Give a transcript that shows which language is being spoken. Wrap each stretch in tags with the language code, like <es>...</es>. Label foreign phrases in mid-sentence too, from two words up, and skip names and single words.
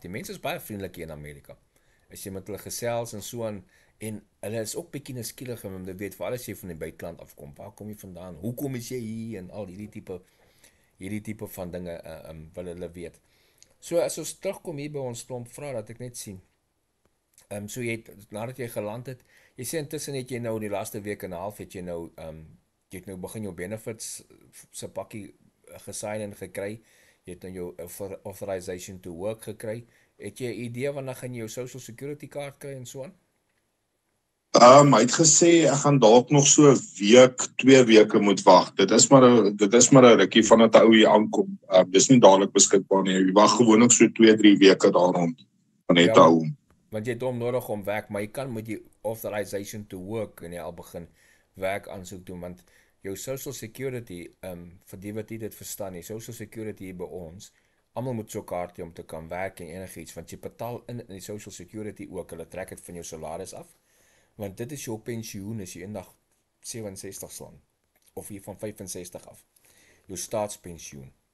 <af>Die mense is baie vriendelik hier in Amerika. As jy met hulle gesels en so aan, en hulle is ook bietjie nuuskierig om te weet, veral as jy van die buiteland afkom, waar kom jy vandaan, hoekom is jy hier, en al hierdie tipe van dinge, wil hulle weet. So as ons terugkom hier by ons klomp vrae, dat ek net sien, so nadat jy geland het, jy sê intussen het jy nou die laaste week en 'n half, het jy nou begin jou benefits se pakkie gesign en gekry, jy het nou jou</af> <en>authorization to work</en> <af>gekry, het jy 'n idee wanneer gaan jy jou</af> <en>social security</en> <af>kaart kry en so aan? Hy het gesê, ek gaan dalk nog so 'n week, 2 weke moet wag. Dit is maar 'n rukkie vandat 'n ou hier aankom. Dis nie dadelik beskikbaar nie. Jy wag gewoonlik so 2-3 weke daar rond van net te hou. Want jy het hom nodig om werk, maar jy kan met die</af> <en>authorization to work</en> <af>en jy al begin werk aansoek doen, want jou</af> <en>social security,</en> <af>vir die wat jy dit verstaan nie,</af> <en>social security</en> <af>by ons, almal moet so kaartjie om te kan werk en enigiets, want jy betaal in die</af> <en>social security</en> <af>ook, hulle trek dit van jou salaris af, want dit is jou pensioen as jy eendag 67 slaan, of jy van 65 af, jou staatspensioen.</af>